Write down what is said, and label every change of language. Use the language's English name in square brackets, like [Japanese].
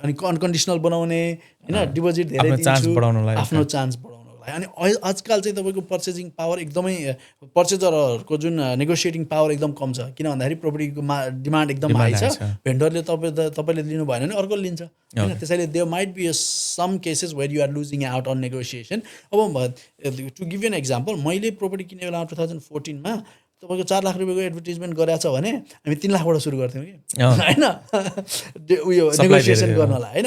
[Nepali] अनि अनकन्डिसनल बनाउने होइन, डिपोजिट धेरै आफ्नो चान्स बढाउनलाई अनि आजकल चाहिँ तपाईँको पर्चेजिङ पावर एकदमै पर्चेजरहरूको जुन नेगोसिएटिङ पावर एकदम कम छ, किन भन्दाखेरि प्रपर्टीको डिमान्ड एकदम हाई छ। भेन्डरले तपाईँले लिनु भएन भने अर्को लिन्छ होइन। [English] त्यसैले there might be some cases where you are losing out on negotiation. [Nepali] अब [English] to give you an example, [Nepali] मैले प्रपर्टी किने बेला 2014 मा तपाईँको 4 लाख रुपियाँको एडभर्टिजमेन्ट गरेको छ भने हामी 3 लाखबाट सुरु गर्थ्यौँ कि होइन, उयो नेगोसिएसन गर्नलाई होइन।